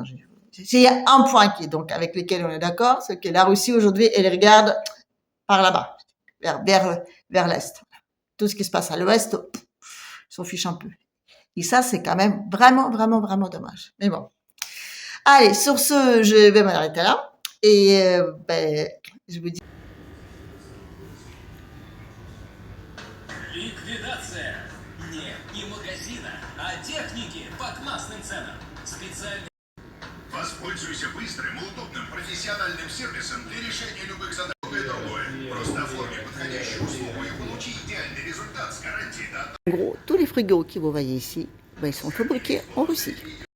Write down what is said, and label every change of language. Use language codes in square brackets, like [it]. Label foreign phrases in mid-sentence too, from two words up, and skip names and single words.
[fr] S'il y a un point donc, avec lequel on est d'accord, c'est que la Russie aujourd'hui, elle regarde par là-bas, vers l'Est. Tout ce qui se passe à l'Ouest, ils s'en fichent un peu. Et ça, c'est quand même vraiment dommage. Mais bon. Allez, sur ce, je vais m'arrêter là. Et je vous dis... [ru] Ликвидация! Нет, не магазина, а техники по классным ценам. Специальный... Воспользуйся быстрым и удобным профессиональным сервисом для решения любых задач. Другое. Просто оформи подходящую услугу и получи идеальный результат с гарантией. [fr] En gros, tous les frigos que vous voyez ici, ils sont fabriqués en Russie.